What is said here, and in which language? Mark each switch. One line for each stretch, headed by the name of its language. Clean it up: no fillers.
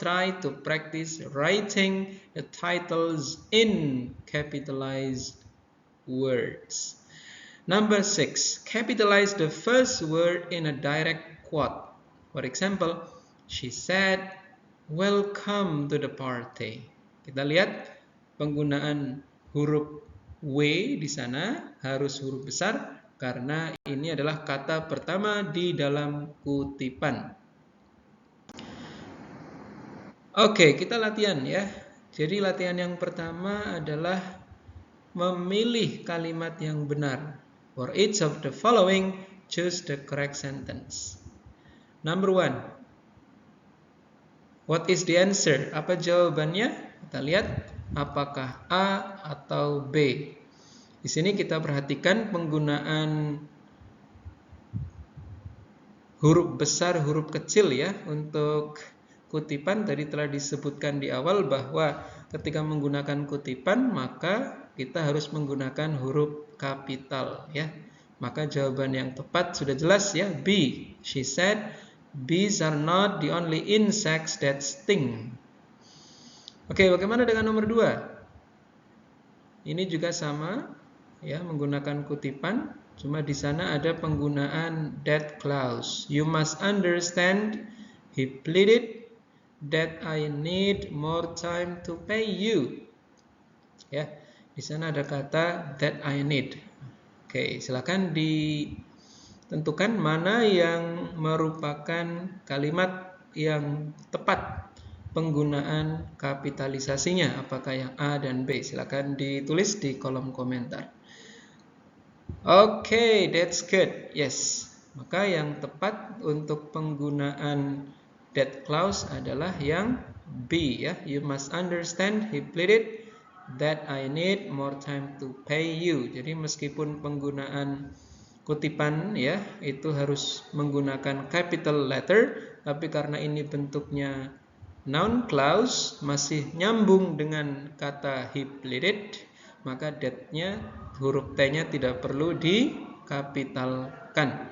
English: Try to practice writing the titles in capitalized words. Number 6, capitalize the first word in a direct quote. For example, she said, "Welcome to the party."
Indonesian: Kita lihat penggunaan huruf W di sana harus huruf besar karena ini adalah kata pertama di dalam kutipan. Oke, kita latihan ya. Jadi latihan yang pertama adalah memilih kalimat yang benar.
English: For each of the following, choose the correct sentence. Number 1. What is the answer?
Indonesian: Apa jawabannya? Kita lihat apakah A atau B. Di sini kita perhatikan penggunaan huruf besar, huruf kecil ya untuk kutipan tadi telah disebutkan di awal bahwa ketika menggunakan kutipan maka kita harus menggunakan huruf kapital ya. Maka jawaban yang tepat sudah jelas ya, B.
English: She said, bees are not the only insects that sting.
Indonesian: Oke, bagaimana dengan nomor 2? Ini juga sama ya, menggunakan kutipan, cuma di sana ada penggunaan that clause.
English: You must understand, he pleaded, that I need more time to pay you.
Indonesian: Ya, di sana ada kata
English: that I need.
Indonesian: Oke, silakan ditentukan mana yang merupakan kalimat yang tepat penggunaan kapitalisasinya, apakah yang A dan B. Silakan ditulis di kolom komentar. Oke,
English: that's good. Yes.
Indonesian: Maka yang tepat untuk penggunaan that clause adalah yang B ya.
English: You must understand, he pleaded, that I need more time to pay you.
Indonesian: Jadi meskipun penggunaan kutipan ya itu harus menggunakan capital letter, tapi karena ini bentuknya noun clause masih nyambung dengan kata
English: he pleaded,
Indonesian: maka that-nya huruf T-nya tidak perlu dikapitalkan.